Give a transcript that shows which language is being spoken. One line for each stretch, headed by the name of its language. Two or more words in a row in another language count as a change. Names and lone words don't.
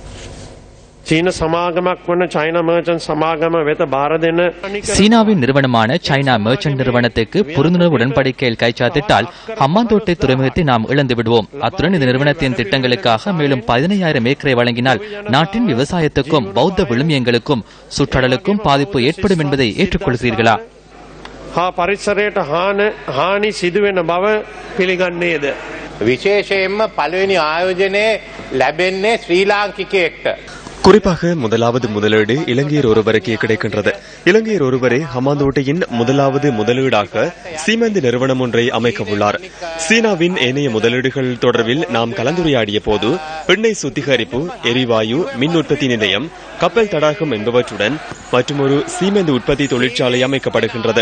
Tamil: சீனாவின் நிறுவனமான சைனா மெர்ச்சன்ட் நிறுவனத்துக்கு புரிந்துணர்வு உடன்படிக்கையில் கைச்சாத்திட்டால் ஹம்மாந்தோட்டை துறைமுகத்தை நாம் இழந்து விடுவோம். அத்துடன் இந்த நிறுவனத்தின் திட்டங்களுக்காக மேலும் 15,000 ஏக்கரை வழங்கினால் நாட்டின் விவசாயத்துக்கும் பௌத்த விழுமியங்களுக்கும் சுற்றடலுக்கும் பாதிப்பு ஏற்படும் என்பதை ஏற்றுக்கொள்கிறீர்களா?
Sinhala: විශේෂයෙන්ම පළවෙනි ආයෝජනයේ ලැබෙන්නේ ශ්‍රී ලාංකිකයෙක්ට.
Tamil: குறிப்பாக முதலாவது முதலீடு இலங்கையர் ஒருவருக்கே கிடைக்கின்றது. இலங்கையர் ஒருவரே ஹம்மாந்தோட்டையின் முதலாவது முதலீடாக சீமெந்து நிறுவனம் ஒன்றை அமைக்க உள்ளார். சீனாவின் ஏனைய முதலீடுகள் தொடர்பில் நாம் கலந்துரையாடிய போது எண்ணெய் சுத்திகரிப்பு, எரிவாயு, மின் உற்பத்தி நிலையம், கப்பல் தடாகம் என்பவற்றுடன் மற்றொரு சீமெந்து உற்பத்தி தொழிற்சாலை அமைக்கப்படுகின்றது.